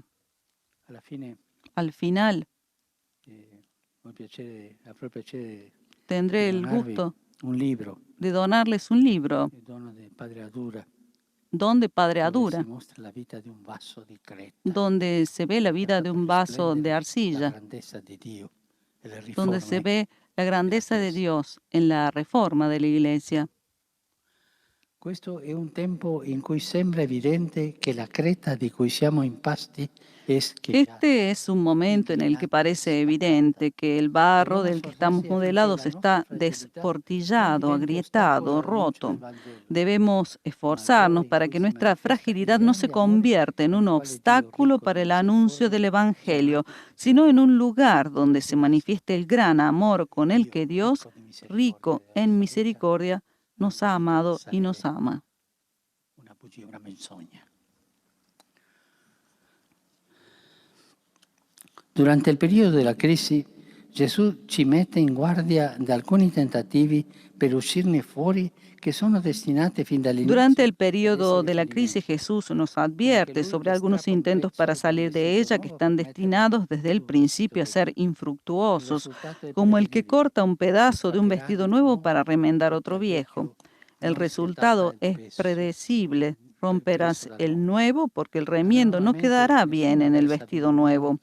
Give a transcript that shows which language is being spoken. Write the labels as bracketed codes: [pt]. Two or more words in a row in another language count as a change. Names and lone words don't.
[es] Al final, tendré el gusto de donarles un libro, Don de Padre Adura, donde se ve la vida de un vaso de arcilla, donde se ve la grandeza de Dios en la reforma de la iglesia. [it] Questo è un tempo in cui sembra evidente che la creta di cui siamo impasti es che [es] Este es un momento en el que parece evidente que el barro del que estamos modelados está desportillado, agrietado, roto. Debemos esforzarnos para que nuestra fragilidad no se convierta en un obstáculo para el anuncio del Evangelio, sino en un lugar donde se manifieste el gran amor con el que Dios, rico en misericordia, nos ha amado y nos ama. [it] una bugia, una menzogna. Durante il periodo della crisi, Gesù ci mette in guardia da alcuni tentativi per uscirne fuori [es] que son [it] destinati fin dall'inizio. [es] Durante el periodo de la crisis, Jesús nos advierte sobre algunos intentos para salir de ella que están destinados desde el principio a ser infructuosos, como el que corta un pedazo de un vestido nuevo para remendar otro viejo. El resultado es predecible. Romperás el nuevo porque el remiendo no quedará bien en el vestido nuevo.